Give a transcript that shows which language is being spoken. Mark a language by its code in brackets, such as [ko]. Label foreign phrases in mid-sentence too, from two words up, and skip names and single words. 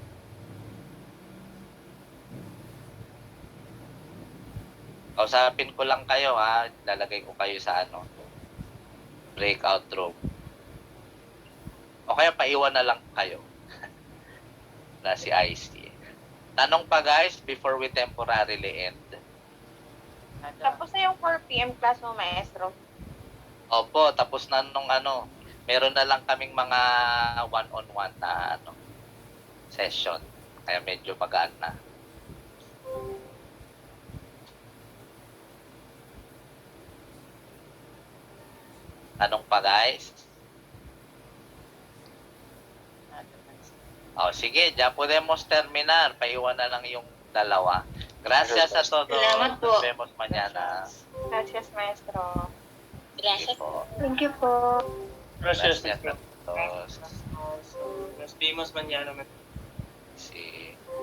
[tl] Kausapin ko lang kayo, lalagay ko kayo sa breakout room. O kaya paiwan na lang kayo. Na si IC. Tanong pa guys, [en] before we temporarily end. [tl] Tapos na yung 4 p.m. class mo, Maestro. Opo, tapos na nung meron na lang kaming mga one-on-one na session. Kaya medyo magaan na. Tanong pa guys? Sige, [es] ya podemos terminar. [tl] Paiwan na lang yung dalawa. [es] Gracias a todos. [tl] Salamat po. [es] Nos vemos mañana. Gracias, Maestro. Gracias. [tl] Po. [en] Thank you po. [es] Gracias Gracias, a todos. Nos vimos mañana. Sí.